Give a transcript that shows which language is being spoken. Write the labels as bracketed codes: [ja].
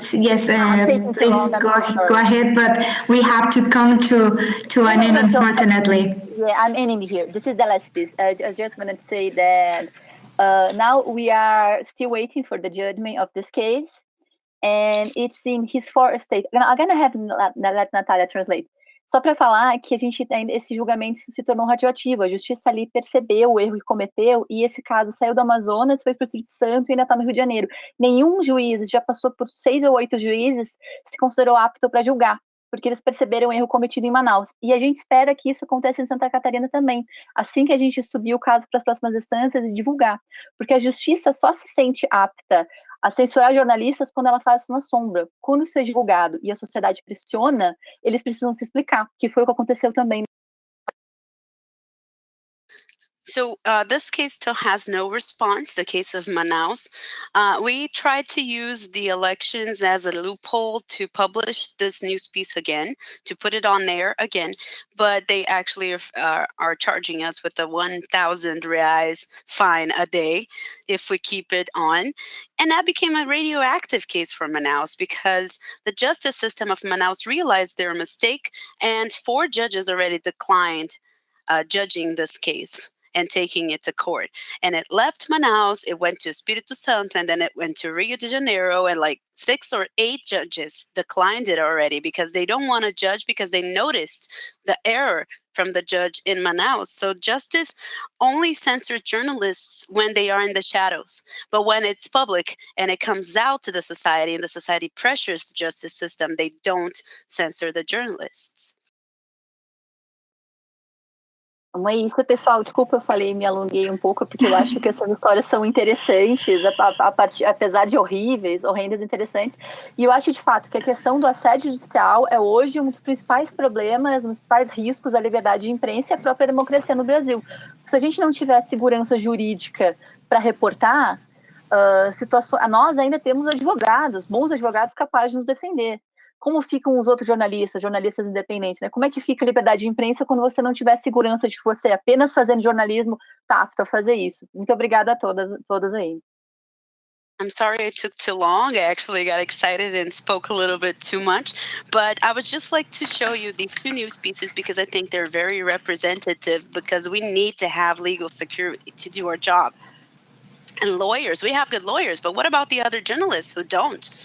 [en] Yes, please go ahead, but we have to come to an end, unfortunately. Yeah, I'm ending here. This is the last piece. I was just going to say that now we are still waiting for the judgment of this case, and it's in his fourth state. I'm going to have let Natalia translate. [pt] Só para falar que a gente ainda, esse julgamento se tornou radioativo, a justiça ali percebeu o erro que cometeu e esse caso saiu do Amazonas, foi para o Espírito Santo e ainda está no Rio de Janeiro. Nenhum juiz, já passou por 6 ou 8 juízes, se considerou apto para julgar, porque eles perceberam o erro cometido em Manaus. E a gente espera que isso aconteça em Santa Catarina também, assim que a gente subir o caso para as próximas instâncias e divulgar, porque a justiça só se sente apta a censurar jornalistas quando ela faz isso na sombra. Quando isso é divulgado e a sociedade pressiona, eles precisam se explicar, que foi o que aconteceu também. [en] So this case still has no response, the case of Manaus. We tried to use the elections as a loophole to publish this news piece again, to put it on there again, but they actually are charging us with a 1,000 reais fine a day if we keep it on. And that became a radioactive case for Manaus because the justice system of Manaus realized their mistake and 4 judges already declined judging this case and taking it to court. And it left Manaus, it went to Espírito Santo, and then it went to Rio de Janeiro, and like 6 or 8 judges declined it already because they don't want to judge because they noticed the error from the judge in Manaus. So justice only censors journalists when they are in the shadows. But when it's public and it comes out to the society and the society pressures the justice system, they don't censor the journalists. [pt] Não é isso, pessoal. Desculpa, eu falei, me alonguei um pouco, porque eu acho que essas histórias são interessantes, apesar de horrendas, interessantes. E eu acho, de fato, que a questão do assédio judicial é hoje um dos principais problemas, um dos principais riscos à liberdade de imprensa e à própria democracia no Brasil. Se a gente não tiver segurança jurídica para reportar, nós ainda temos advogados, bons advogados capazes de nos defender. Como ficam os outros jornalistas independentes, né? Como é que fica a liberdade de imprensa quando você não tiver segurança de que você, apenas fazendo jornalismo, está apto a fazer isso? Muito obrigada a todas aí. [en] I'm sorry I took too long. I actually got excited and spoke a little bit too much, but I would just like to show you these 2 news pieces because I think they're very representative because we need to have legal security to do our job. And lawyers, we have good lawyers, but what about the other journalists who don't?